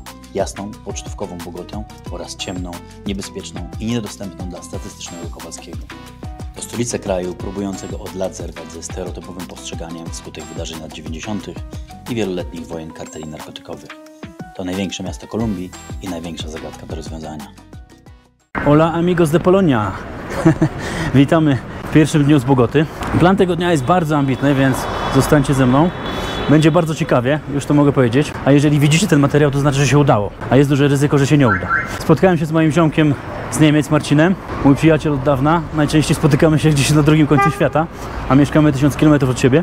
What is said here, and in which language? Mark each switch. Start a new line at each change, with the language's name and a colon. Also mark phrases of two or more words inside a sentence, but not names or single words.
Polish: Jasną, pocztówkową Bogotę oraz ciemną, niebezpieczną i niedostępną dla statystycznego Kowalskiego. To stolica kraju próbującego od lat zerwać ze stereotypowym postrzeganiem wskutek wydarzeń lat 90. i wieloletnich wojen karteli narkotykowych. To największe miasto Kolumbii i największa zagadka do rozwiązania.
Spanish: Hola amigos de Polonia!
Polish: Witamy w pierwszym dniu z Bogoty. Plan tego dnia jest bardzo ambitny, więc zostańcie ze mną. Będzie bardzo ciekawie, już to mogę powiedzieć. A jeżeli widzicie ten materiał, to znaczy, że się udało. A jest duże ryzyko, że się nie uda. Spotkałem się z moim ziomkiem z Niemiec, Marcinem. Mój przyjaciel od dawna. Najczęściej spotykamy się gdzieś na drugim końcu świata, a mieszkamy 1000 km od siebie.